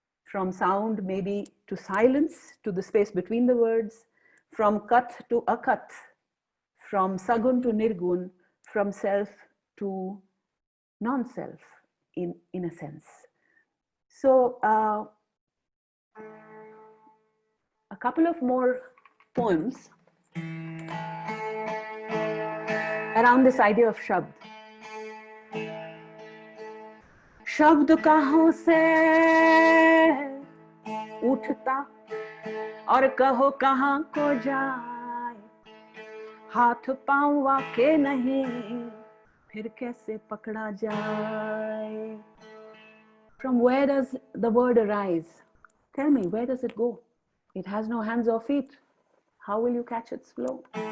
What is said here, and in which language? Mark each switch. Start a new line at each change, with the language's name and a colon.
English: from sound maybe to silence, to the space between the words, from kat to akat, from sagun to nirgun, from self to non-self in a sense. So a couple of more poems around this idea of Shabd.
Hindi: शब्द कहाँ से उठता और कहो कहाँ को जाए, हाथ पाँव वाके नहीं फिर कैसे पकड़ा जाए.
English: From where does the word arise? Tell me, where does it go? It has no hands or feet. How will you catch its flow?